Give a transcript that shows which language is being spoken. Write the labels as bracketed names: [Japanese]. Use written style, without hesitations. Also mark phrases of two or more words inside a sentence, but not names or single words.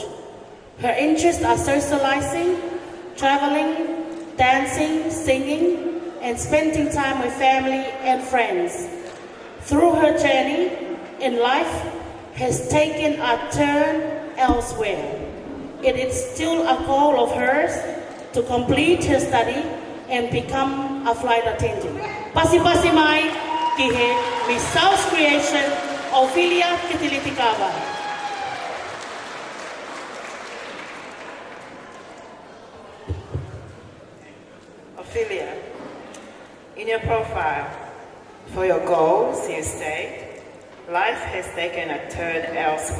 [English] Her interests are socializing, traveling, dancing, singing, and spending time with family and friends. Through her journey in life has taken a turn elsewhere. It is still a goal of hers to complete her study and become a flight attendant. [Tongan] Pasi mai ki he Miss South Creation Ophelia Kitilitikava. [English] Ophelia, in your profile, for your goals, you state, life has taken a turn elsewhere.